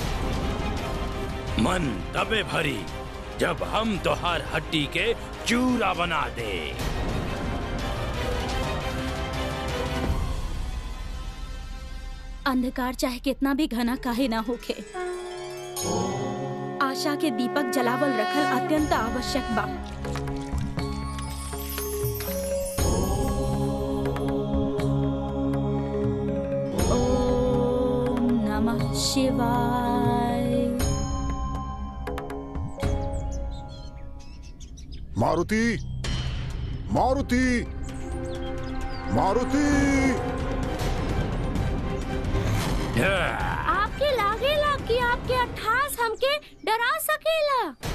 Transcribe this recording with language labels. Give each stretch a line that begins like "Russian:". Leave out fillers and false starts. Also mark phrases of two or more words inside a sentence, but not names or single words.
Bhojpuri: मन तबे भरी जब हम तोहार हड्डी के चूरा बना दे। अंधकार चाहे कितना भी घना काहे ना होखे, आशा के दीपक जलावल रखल अत्यंत आवश्यक बा।
Sanskrit: ओम नमः शिवाय।
Bhojpuri: मारुति, मारुति, मारुति। आपके लागेला कि आपके अट्ठास हमके डरा सकेला।